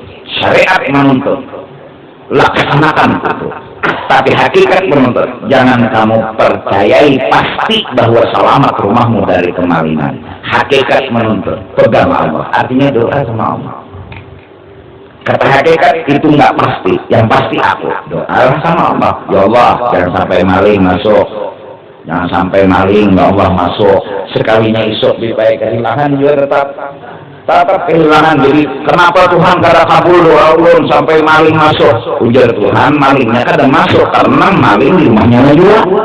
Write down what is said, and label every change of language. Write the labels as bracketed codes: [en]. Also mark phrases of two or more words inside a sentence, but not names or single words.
[id] Syariat menuntut laksanakan itu, tapi hakikat menuntut jangan kamu percayai pasti bahwa selamat rumahmu dari kemalingan. Hakikat menuntut pegang Allah, artinya doa sama Allah. Kata hakikat itu nggak pasti, yang pasti aku doa sama Allah. Ya Allah, jangan sampai maling masuk, jangan sampai maling ya Allah masuk. [bjn] Sekalinya isuk dipakai kehilangan juga tetap kehilangan. Jadi kenapa Tuhan kada kabul doa ulun sampai maling masuk? Ujar Tuhan, malingnya kada masuk karena maling di rumahnya juga.